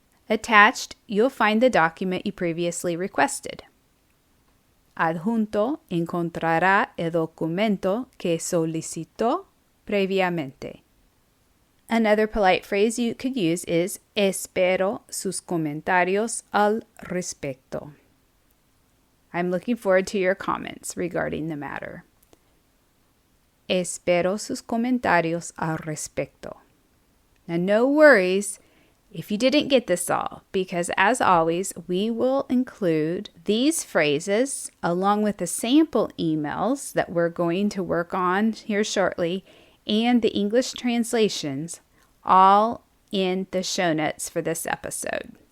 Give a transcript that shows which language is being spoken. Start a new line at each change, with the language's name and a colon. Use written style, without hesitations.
English: Attached, you'll find the document you previously requested.
Spanish: Adjunto encontrará el documento que solicitó previamente.
English: Another polite phrase you could use is,
Spanish: espero sus comentarios al respecto.
English: I'm looking forward to your comments regarding the matter.
Spanish: Espero sus comentarios al respecto.
English: Now, no worries if you didn't get this all, because as always, we will include these phrases along with the sample emails that we're going to work on here shortly and the English translations all in the show notes for this episode.